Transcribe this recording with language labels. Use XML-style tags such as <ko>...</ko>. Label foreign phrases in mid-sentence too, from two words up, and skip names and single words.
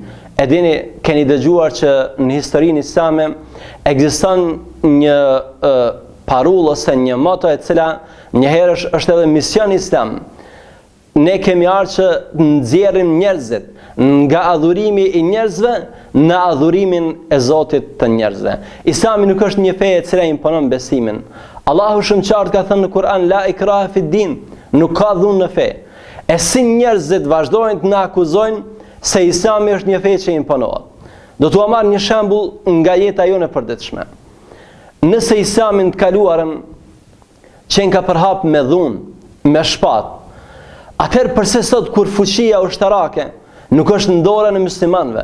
<sq>E dini, keni dëgjuar që në historinë islame ekziston një parullë ose një moto e cila njëherë është edhe mision islam. Ne kemi ardhur që nxjerrim njerëzit nga adhurimi i njerëzve në adhurimin e Zotit të njerëzve. Islami nuk është një fe e cila imponon besimin. Allahu shumë qartë ka thënë në Kur'an,</sq> <ar>لا إكراه في الدين,</ar> <sq>nuk ka dhunë në fe. E si njerëzit vazhdojnë të na akuzojnë se Islami është një fe që imponohet. Do t'u marr një shembull nga jeta jone e përditshme. Nëse Islamin të kaluarën qenë ka përhap me dhunë, me shpatë, atëherë përse sot kur fuqia ushtarake nuk është në dorën e muslimanëve?</sq>